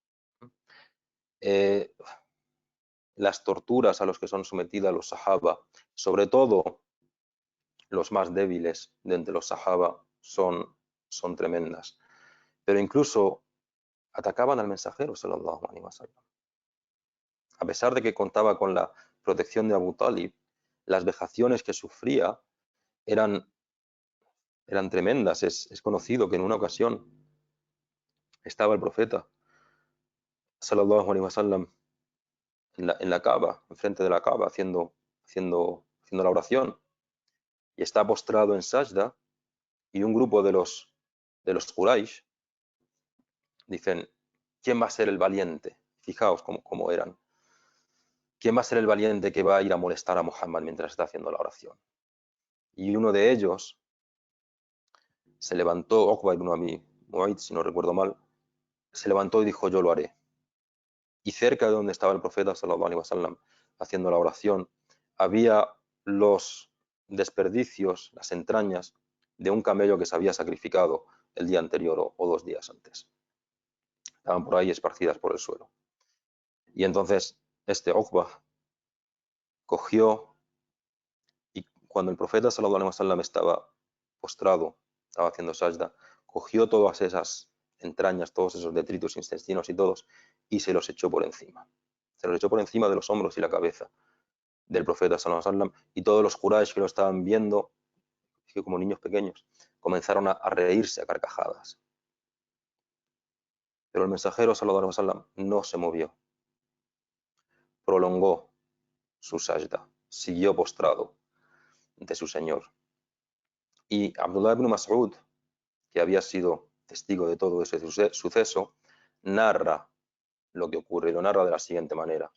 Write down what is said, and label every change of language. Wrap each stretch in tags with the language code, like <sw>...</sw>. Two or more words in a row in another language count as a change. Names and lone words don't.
<es>Eh, las torturas a los que son sometidos los sahaba, sobre todo los más débiles de entre los sahaba, son tremendas. Pero incluso atacaban al mensajero,</es> <ar>صلى الله عليه وسلم.</ar> <es>A pesar de que contaba con la protección de Abu Talib, las vejaciones que sufría eran, eran tremendas. Es conocido que en una ocasión estaba el profeta,</es> <ar>صلى الله عليه وسلم,</ar> <es>en la Kaaba, enfrente de la Kaaba, haciendo la oración, y está postrado en sajda, y un grupo de los Quraysh dicen, ¿quién va a ser el valiente? Fijaos cómo eran. ¿Quién va a ser el valiente que va a ir a molestar a Muhammad mientras está haciendo la oración? Y uno de ellos se levantó, Uqba ibn Abi Mu'ayt, si no recuerdo mal, se levantó y dijo, yo lo haré. Y cerca de donde estaba el profeta,</es> <ar>صلى الله عليه وسلم,</ar> <es>haciendo la oración, había los desperdicios, las entrañas de un camello que se había sacrificado el día anterior o 2 días antes. Estaban por ahí esparcidas por el suelo. Y entonces este Uqba cogió, y cuando el profeta</es> <ar>صلى الله عليه وسلم</ar> <es>estaba postrado, estaba haciendo sajda, cogió todas esas entrañas, todos esos detritos intestinos y todos, y se los echó por encima. Se los echó por encima de los hombros y la cabeza del profeta</es> <ar>صلى الله عليه وسلم,</ar> <es>y todos los Quraysh que lo estaban viendo, que como niños pequeños, comenzaron a reírse a carcajadas. Pero el mensajero</es> <ar>صلى الله عليه وسلم</ar> <es>no se movió, prolongó su sajda, siguió postrado ante su Señor. Y Abdullah ibn Mas'ud, que había sido testigo de todo ese suceso, narra lo que ocurre y lo narra de la siguiente manera.</es>